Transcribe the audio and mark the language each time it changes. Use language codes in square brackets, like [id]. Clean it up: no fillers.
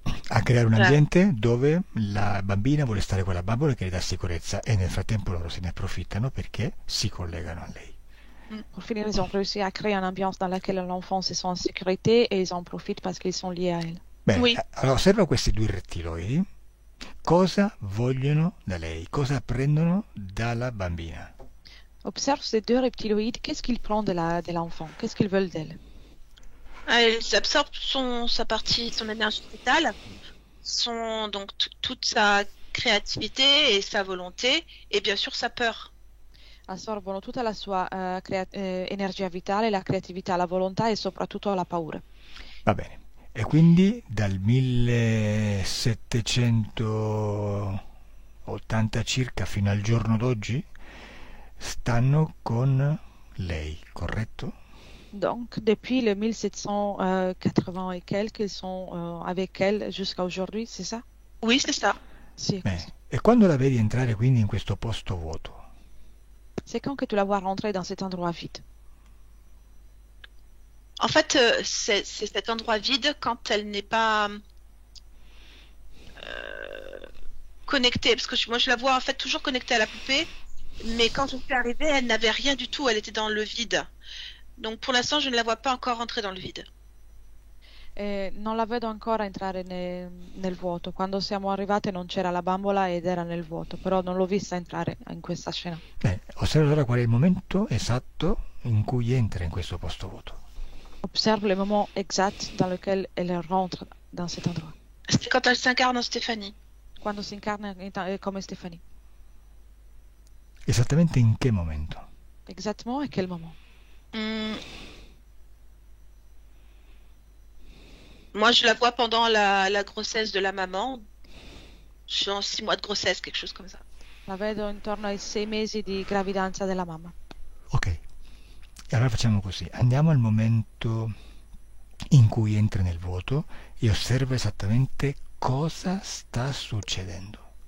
[it] a creare un ambiente dove la bambina vuole stare con la bambola che le dà sicurezza e nel frattempo loro se ne approfittano perché si collegano a lei. [fr] Pour finir, ils ont réussi à créer une ambiance dans laquelle l'enfant se sent en sécurité et ils en profitent parce qu'ils sont liés à elle. [it] Bene, [fr] Oui. [it] allora osserva questi due rettiloidi. Cosa vogliono da lei? Cosa apprendono dalla bambina? [fr] Observe ces deux reptiloïdes, qu'est-ce qu'ils prennent de l'enfant? Qu'est-ce qu'ils veulent d'elle? Elle absorbe son énergie vitale, donc toute sa créativité et sa volonté et bien sûr sa peur. [it] Assorbono tutta la sua energia vitale, la creatività, la volontà e soprattutto la paura. Va bene. E quindi dal 1780 circa fino al giorno d'oggi stanno con lei, corretto? [fr] Donc, depuis le 1780 et quelques, ils sont avec elle jusqu'à aujourd'hui, c'est ça? Oui, c'est ça. [it] Sì. E quando la vedi entrare quindi in questo posto vuoto? [fr] C'est quand que tu la vois rentrer dans cet endroit vide? En fait, c'est cet endroit vide quand elle n'est pas connectée. Parce que moi, je la vois en fait toujours connectée à la poupée. Mais quand je suis arrivée, elle n'avait rien du tout. Elle était dans le vide. Donc pour l'instant, je ne la vois pas encore entrer dans le vide. [it] Non la vedo ancora entrare nel vuoto. Quando siamo arrivate non c'era la bambola ed era nel vuoto, però non l'ho vista entrare in questa scena. Bene, osserva ora qual è il momento esatto in cui entra in questo posto vuoto. [fr] Observe le moment exact dans lequel elle rentre dans cet endroit. C'est quand elle s'incarne en Stéphanie. [it] Quando si incarna come Stéphanie. Esattamente in che momento? [fr] Exactement à quel moment? Moi, je la vois pendant la grossesse de la maman. Je suis en 6 mois de grossesse, quelque chose comme ça. [it] La vedo intorno ai 6 mesi di gravidanza della mamma. Ok, e allora facciamo così. Andiamo al momento in cui entra nel vuoto e osserva esattamente cosa sta succedendo.